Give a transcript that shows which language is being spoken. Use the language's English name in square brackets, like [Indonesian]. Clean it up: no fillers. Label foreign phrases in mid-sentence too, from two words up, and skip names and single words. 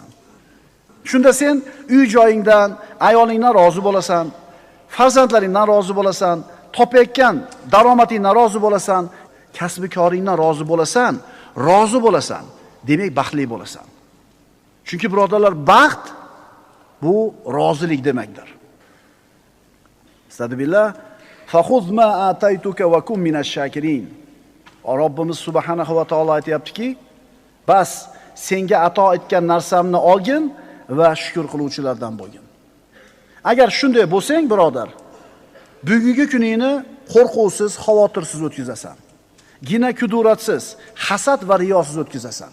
[Uzbek] Shunda sen uy joyingdan, ayolingdan rozi bo'lasan, farzandlaringdan rozi bo'lasan, topayotgan daromadingdan rozi bo'lasan, kasb-koringdan rozi bo'lasan, demak baxtli bo'lasan. Chunki birodarlar, baxt bu rozilik demakdir. Astagfirullah. [Arabic] فخذ ما آتيتك وكن من الشاكرين. [Uzbek] Robbimiz [Arabic] سبحانه وتعالى [Uzbek] aytayaptiki, bas senga ato etgan narsamni olgin va shukr qiluvchilardan bo'lgin. Agar shunday bo'lsang, birodar, bugungi kuningni qo'rquvsiz, xavotirsiz o'tkazasan. Gina kuduratsiz, hasad va riyosiz o'tkazasan.